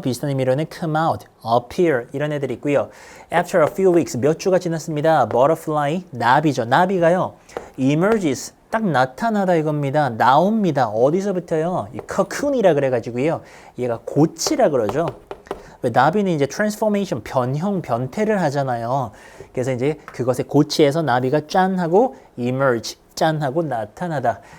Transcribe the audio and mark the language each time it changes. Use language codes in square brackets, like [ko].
[ko] 비슷한 의미로는 [en] come out, [ko] appear 이런 애들이 있고요. [en] After a few weeks, [ko] 몇 주가 지났습니다. butterfly, 나비죠. 나비가요. emerges, 딱 나타나다 이겁니다. 나옵니다. 어디서부터요? 이 cocoon이라 그래가지고요. 얘가 고치라 그러죠. 나비는 이제 transformation, 변형, 변태를 하잖아요. 그래서 이제 그것의 고치에서 나비가 짠 하고 emerge, 짠 하고 나타나다.